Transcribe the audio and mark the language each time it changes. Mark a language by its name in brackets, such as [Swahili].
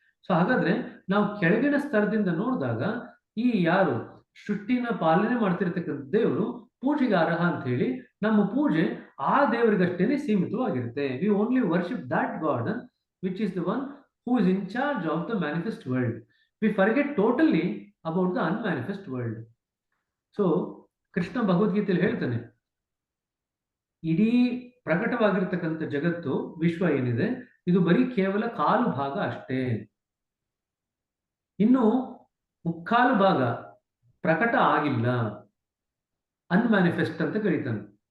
[Kannada] So ಹಾಗಾದ್ರೆ ನಾವು ಕೆಳಗಿನ ಸ್ತರದಿಂದ ನೋಡಿದಾಗ ಈ ಯಾರು ಸೃಷ್ಟಿನ ಪಾಲನೆ ಮಾಡ್ತಿರ್ತಕ್ಕಂಥ ದೇವರು ಪೂಜೆಗೆ ಅರ್ಹ ಅಂತ ಹೇಳಿ ನಮ್ಮ ಪೂಜೆ ಆ ದೇವರಿಗಷ್ಟೇನೆ ಸೀಮಿತವಾಗಿರುತ್ತೆ. [English] We only worship that god which is the one who is in charge of the manifest world. We forget totally about the unmanifest world. [Kannada] So Krishna ಭಗವದ್ಗೀತೆಯಲ್ಲಿ ಹೇಳ್ತಾನೆ, ಇಡೀ ಪ್ರಕಟವಾಗಿರ್ತಕ್ಕಂಥ ಜಗತ್ತು ವಿಶ್ವ ಏನಿದೆ ಇದು ಬರೀ ಕೇವಲ ಕಾಲು ಭಾಗ ಅಷ್ಟೇ, ಇನ್ನು ಮುಕ್ಕಾಲು ಭಾಗ ಪ್ರಕಟ ಆಗಿಲ್ಲ, ಅನ್ಮ್ಯಾನಿಫೆಸ್ಟ್ ಅಂತ ಕರೀತಾನೆ.